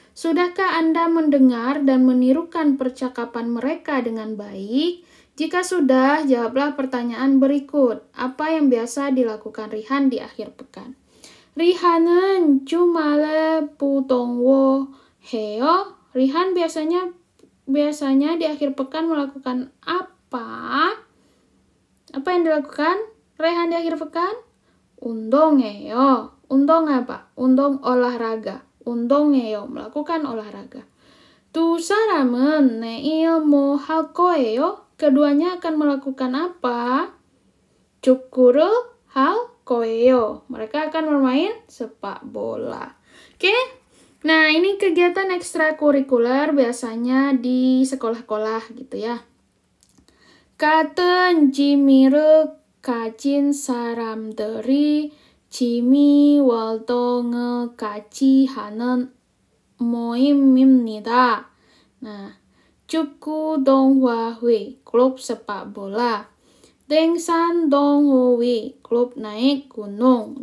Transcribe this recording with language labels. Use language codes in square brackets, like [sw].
[id] Sudahkah Anda mendengar dan menirukan percakapan mereka dengan baik? Jika sudah, jawablah pertanyaan berikut. Apa yang biasa dilakukan Rihan di akhir pekan? [ko] Rihan은 주말에 보통wo 해요. [id] Rihan biasanya di akhir pekan melakukan apa? Apa yang dilakukan Rehan di akhir pekan? [ko] 운동해요. 운동 apa? [id] 운동 olahraga. 운동해요. Melakukan olahraga. [ko] 두 사람은 내일 뭐 할 거예요? [id] Keduanya akan melakukan apa? [ko] 축구를 할 거예요. [id] Mereka akan bermain sepak bola. Oke? Nah, ini kegiatan ekstrakurikuler biasanya di sekolah-sekolah gitu ya. [ko] 같은 취미를 가진 사람들이 취미 활동을 같이 하는 모임입니다. [id] Nah, 축구 동호회, klub sepak bola. 등산 동호회, klub naik gunung.